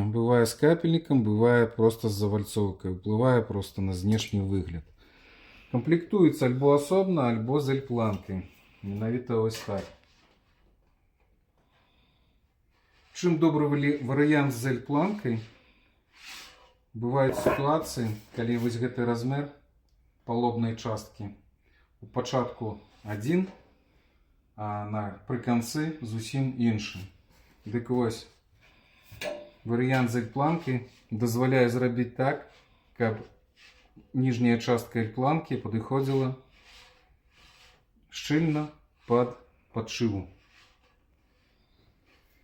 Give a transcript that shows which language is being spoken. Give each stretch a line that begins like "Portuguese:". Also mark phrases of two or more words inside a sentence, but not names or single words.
Ukrainian: Буває з капельником, буває просто з завальцовкою. Впливає просто на знешній вигляд. Комплектується або особно, або з L-планкою. Менавіта ось так. Чим добрий варіант з L-планкою,
Russian: бывают ситуации,
Belarusian: коли вось гэты размер палубной часткі у пачатку один, а пры канцы зусім іншы. Дык вось варыянт з L-планкі дазваляе зрабіць так, каб ніжняя частка L-планкі падыходзіла шчыльна пад падшыву.